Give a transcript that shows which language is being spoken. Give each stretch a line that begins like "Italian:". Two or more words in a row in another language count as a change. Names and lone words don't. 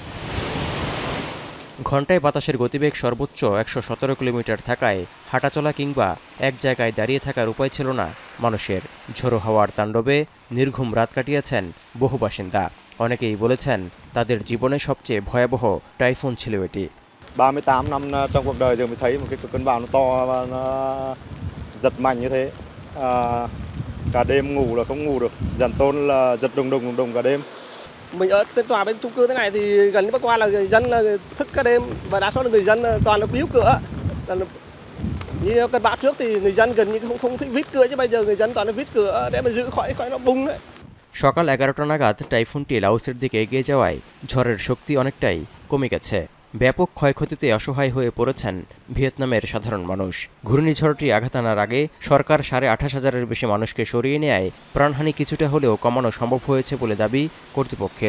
Bangla: ঘণ্টায় বাতাসের গতিবেগ সর্বোচ্চ ১১৭ কিলোমিটার থাকায় হাঁটাচলা কিংবা এক জায়গায় দাঁড়িয়ে থাকার উপায় ছিল না মানুষের। ঝোড়ো হাওয়ার তাণ্ডবে নির্ঘুম রাত কাটিয়েছেন বহু বাসিন্দা। অনেকেই বলেছেন তাদের জীবনে সবচেয়ে ভয়াবহ টাইফুন ছিল এটি।
Vietnamese: 38 năm trong cuộc đời rồi mới thấy một cái cơn bão nó to và nó giật mạnh như thế. Cả đêm ngủ là không ngủ được, dần tôn là giật đùng đùng cả đêm. Mình ở tên tòa bên chung cư thế này thì gần như bắc qua là người dân là thức cả đêm và đa số là người dân toàn là biếu cửa. Như cơn bão trước thì người dân gần như không vít cửa, chứ bây giờ người dân toàn là vít cửa để mà giữ khỏi nó bung đấy.
Bangla: সকাল ১১টা নাগাদ টাইফুনটি লাওসের দিকে এগিয়ে যাওয়ায় ঝড়ের শক্তি অনেকটাই কমে গেছে। ব্যাপক ক্ষয়ক্ষতিতে অসহায় হয়ে পড়েছেন ভিয়েতনামের সাধারণ মানুষ। ঘূর্ণিঝড়টি আঘাত আনার আগে সরকার ২৮,৫০০-এর বেশি মানুষকে সরিয়ে নেয় প্রাণহানি কিছুটা হলেও কমানো সম্ভব হয়েছে বলে দাবি কর্তৃপক্ষের।